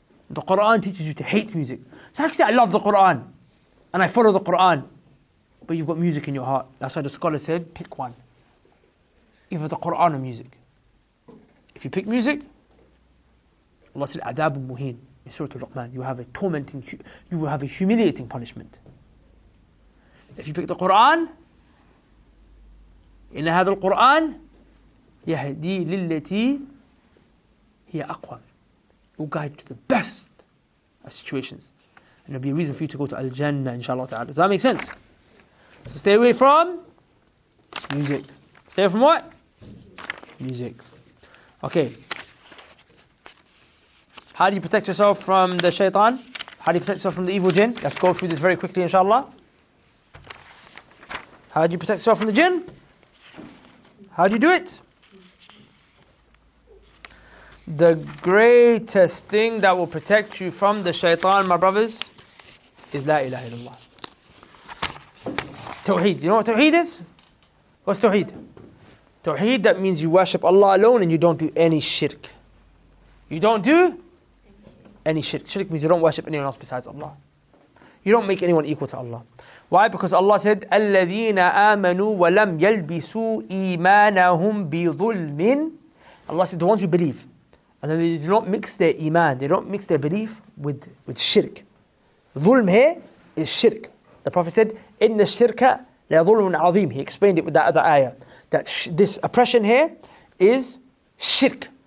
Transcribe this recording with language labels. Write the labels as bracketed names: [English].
[English] The Quran teaches you to hate music. So actually I love the Quran and I follow the Quran, but you've got music in your heart. That's why the scholar said, pick one. Either the Quran or music. If you pick music, Allah said, Adabun Muhin in Surah Al-Rahman, you have you will have a humiliating punishment. If you pick the Quran, [Arabic] إن هذا القرآن يهدي للتي هي أقوى. [English] It will guide you to the best of situations. And there'll be a reason for you to go to Al-Jannah, inshallah ta'ala. Does that make sense? So stay away from music. Stay away from what? Music. Okay. How do you protect yourself from the shaitan? How do you protect yourself from the evil jinn? Let's go through this very quickly, inshallah. How do you protect yourself from the jinn? How do you do it? The greatest thing that will protect you from the shaitan, my brothers, is La ilaha illallah. Tawheed. You know what Tawheed is? What's Tawheed? Tawheed, that means you worship Allah alone and you don't do any shirk. You don't do any shirk. Shirk means you don't worship anyone else besides Allah. You don't make anyone equal to Allah. Why? Because Allah said, [Arabic] الَّذِينَ آمَنُوا وَلَمْ يَلْبِسُوا إِيمَانَهُمْ بِظُلْمٍ. [English] Allah said, the ones who believe. And then they do not mix their iman, they don't mix their belief with shirk. Dhulm here is shirk. The Prophet said, [Arabic] إِنَّ الشِّرْكَ لَظُلْمٌ عَظِيمٌ. [English] He explained it with that other ayah. That this oppression here is shirk.